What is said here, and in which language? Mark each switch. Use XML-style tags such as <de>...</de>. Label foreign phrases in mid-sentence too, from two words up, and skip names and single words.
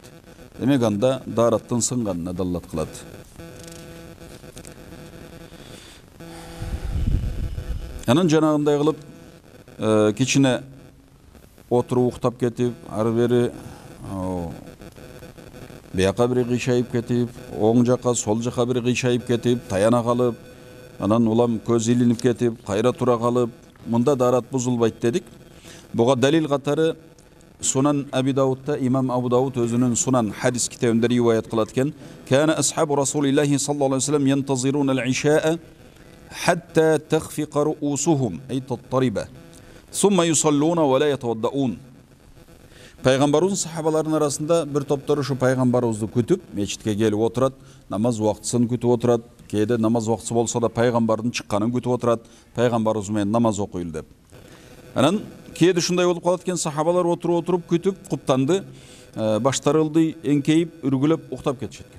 <ky>Демек анда дараттын сынганына далалат кылат. Анан жанагындай кылып кичине отуруп уктап кетип, ары бери бияка бир кыйшайып кетип, оң жака, сол жака бир кыйшайып кетип, таяна калып, анан улам көз илинип кетип, кайра тура калып, мында дарат бузулбайт дедик. Буга далил катары Сунан Аби Даудта имам Абу Дауд өзүнүн Сунан хадис китебинде риваят кылат экен.</ky> <ar>كان أصحاب رسول الله صلى الله عليه وسلم ينتظرون العشاء حتى تخفق رؤوسهم أي تضطرب. ثم يصلون ولا يتوضؤون.</ar> <ky>Пайгамбарыбыздын сахабаларынын арасында бир топтор ушу пайгамбарыбызды күтүп, мечитке келип отурат, намаз убактысын күтүп отурат, кээде намаз убактысы болсо да пайгамбардын чыкканын күтүп отурат, пайгамбарыбыз менен намаз окуйлу деп. Анан кээде ушундай болуп калат экен, сахабалар отуруп күтүп, куптанды, баштары ылдый эңкейип, үргүлөп уктап кетишет экен.</ky>